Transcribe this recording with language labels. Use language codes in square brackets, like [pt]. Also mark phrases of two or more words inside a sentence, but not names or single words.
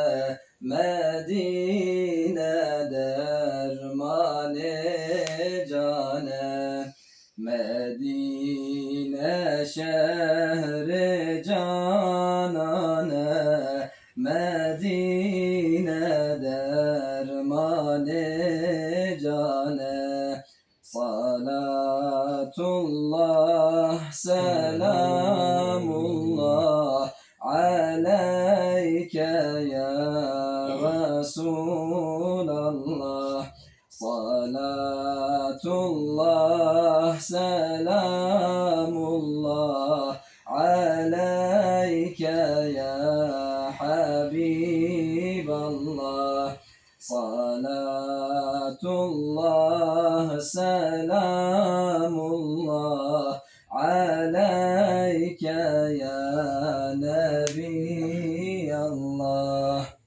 [tr] Medine dermane cane, Medine şehri canane, Medine dermane cane. [ar] صلاة الله سلام الله عليك يا رسول الله. صلاة الله سلام الله عليك يا حبيب الله. صلاة الله سلام الله عليك يا نبي الله.